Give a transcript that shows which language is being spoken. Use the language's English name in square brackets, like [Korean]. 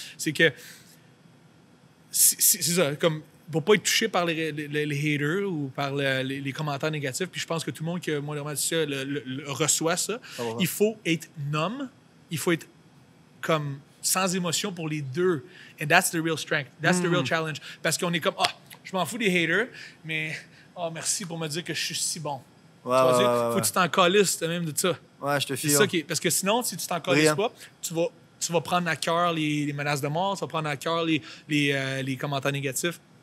[French] C'est que, c'est ça, comme... pour pas être touché par les haters ou par les commentaires négatifs. Puis je pense que tout le monde qui a modérément dit ça le reçoit ça. Il faut être numb. Il faut être comme sans émotion pour les deux. [English] And that's the real strength. That's the real challenge. [French] Parce qu'on est comme, je m'en fous des haters, mais merci pour me dire que je suis si bon. Faut que tu t'en calisses même de ça. Ouais, je te file. C'est ça parce que sinon, si tu t'en calisses pas, tu vas prendre à cœur les menaces de mort, tu vas prendre à cœur les commentaires négatifs.